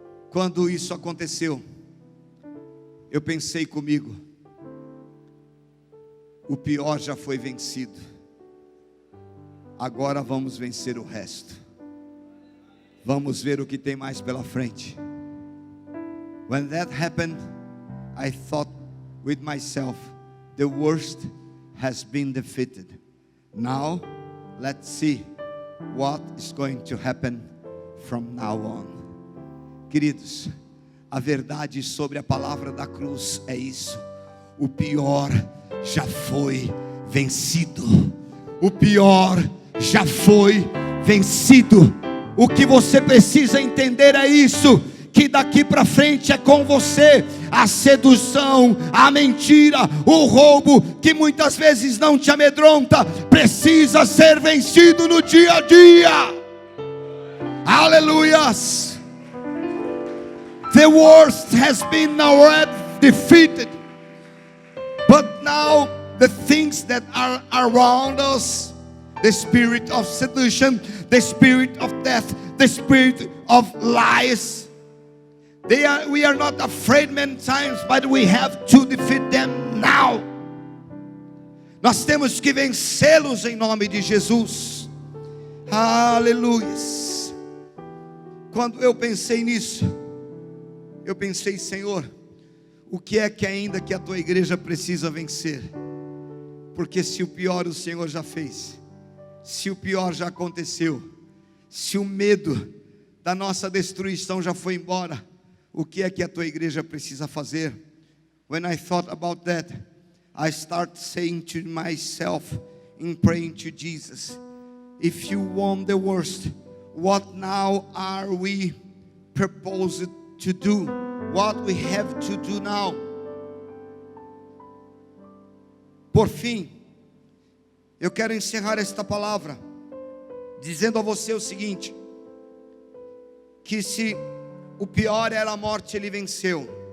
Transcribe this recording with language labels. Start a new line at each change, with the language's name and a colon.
Portuguese: Quando isso aconteceu, eu pensei comigo, o pior já foi vencido, agora vamos vencer o resto. Vamos ver o que tem mais pela frente.
English: When that happened, I thought with myself, the worst has been defeated. Now, let's see what is going to happen from now on.
Portuguese: Queridos, a verdade sobre a palavra da cruz é isso. O pior já foi vencido. O pior já foi vencido. O que você precisa entender é isso, que daqui para frente é com você. A sedução, a mentira, o roubo, que muitas vezes não te amedronta, precisa ser vencido no dia a dia. Aleluias.
English: The worst has been already defeated, but now the things that are around us, the spirit of seduction, the spirit of death, the spirit of lies, we are not afraid many times, but we have to defeat them now.
Portuguese: Nós temos que vencê-los em nome de Jesus. Aleluia. Quando eu pensei nisso, eu pensei, Senhor, o que é que ainda que a tua igreja precisa vencer? Porque se o pior o Senhor já fez, se o pior já aconteceu, se o medo da nossa destruição já foi embora, o que é que a tua igreja precisa fazer?
English: When I thought about that, I start saying to myself, in praying to Jesus, if you want the worst, what now are we proposed to do? What we have to do now?
Portuguese: Por fim, eu quero encerrar esta palavra dizendo a você o seguinte, que se o pior era a morte, ele venceu.